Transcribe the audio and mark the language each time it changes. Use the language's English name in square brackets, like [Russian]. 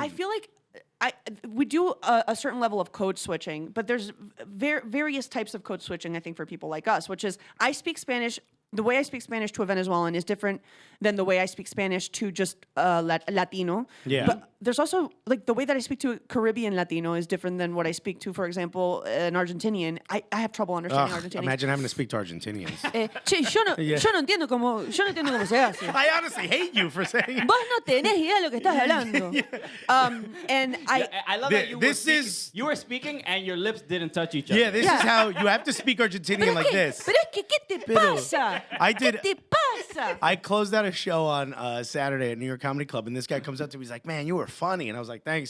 [English] I feel like we do a certain level of code switching, but there's various types of code switching, I think, for people like us, which is I speak Spanish. The way I speak Spanish to a Venezuelan is different than the way I speak Spanish to just Latino. Yeah. But there's also, like, the way that I speak to a Caribbean Latino is different than what I speak to, for example, an Argentinian. I have trouble understanding Argentinians. Imagine having to speak to Argentinians. [Spanish] Yo no entiendo cómo se hace. [English] I honestly hate you for saying it. [Spanish] Vos no tenés idea de lo que estás hablando. [English] And I love that you were speaking and your lips didn't touch each other. Yeah, this is how you have to speak Argentinian like this. [Spanish] Pero es que, ¿qué te pasa? [English] I did. [Spanish] ¿Qué te pasa? pasa? [English] I closed out a show on Saturday at New York Comedy Club, and this guy comes up to me. He's like, "Man, you were funny," and I was like, "Thanks."